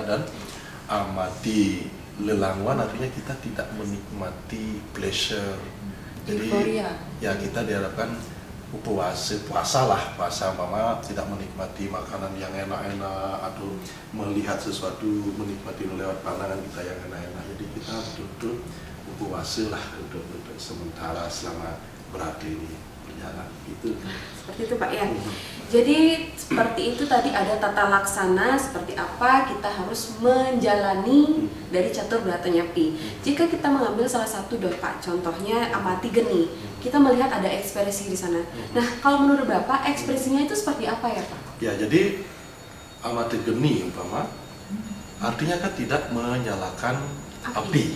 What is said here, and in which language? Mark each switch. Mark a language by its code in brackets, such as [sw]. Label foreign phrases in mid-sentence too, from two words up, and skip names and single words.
[id] Dan [ban] amati lelanguan [id] artinya kita tidak menikmati pleasure, jadi ya kita diharapkan puasa mama tidak menikmati makanan yang enak-enak atau melihat sesuatu, menikmati lewat pandangan kita yang enak-enak. Jadi kita betul-betul puasa lah untuk sementara selama berada ini berjalan itu. Seperti itu Pak ya. Jadi seperti itu tadi ada tata laksana seperti apa kita harus menjalani dari catur berata nyepi. Jika kita mengambil salah satu dong Pak, contohnya [ban] amati geni, [id] kita melihat ada ekspresi di sana. Nah, kalau menurut Bapak ekspresinya itu seperti apa ya Pak? Ya, jadi [ban] amati geni [id] umpama artinya kan tidak menyalakan api.